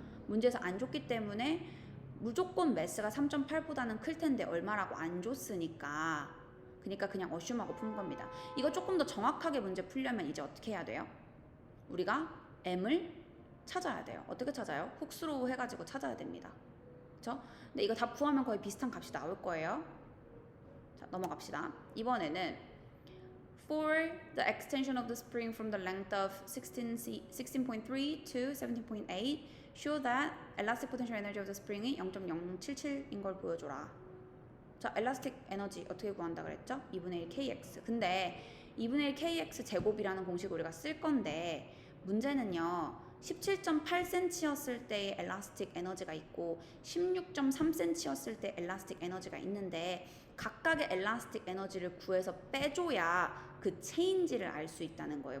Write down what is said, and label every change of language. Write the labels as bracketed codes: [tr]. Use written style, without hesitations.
[ko] 문제에서 안 줬기 때문에 무조건 매스가 3.8보다는 클 텐데 얼마라고 안 줬으니까 그러니까 그냥 어슘하고 푼 겁니다. 이거 조금 더 정확하게 문제 풀려면 이제 어떻게 해야 돼요? 우리가 M을 찾아야 돼요. 어떻게 찾아요? 훅스로 해가지고 찾아야 됩니다. 그쵸? 근데 이거 다 구하면 거의 비슷한 값이 나올 거예요. 자, 넘어갑시다. 이번에는 [en] For the extension of the spring from the length of 16.3 to 17.8, show that elastic potential energy of the spring이 [ko] 0.077인 걸 보여줘라. 자, elastic 에너지 어떻게 구한다 그랬죠? 2분의 1 kx. 근데 2분의 1 kx 제곱이라는 공식을 우리가 쓸 건데 문제는요. 17.8cm였을 때의 엘라스틱 에너지가 있고 16.3cm였을 때 엘라스틱 에너지가 있는데 각각의 엘라스틱 에너지를 구해서 빼줘야 그 체인지를 알 수 있다는 거예요.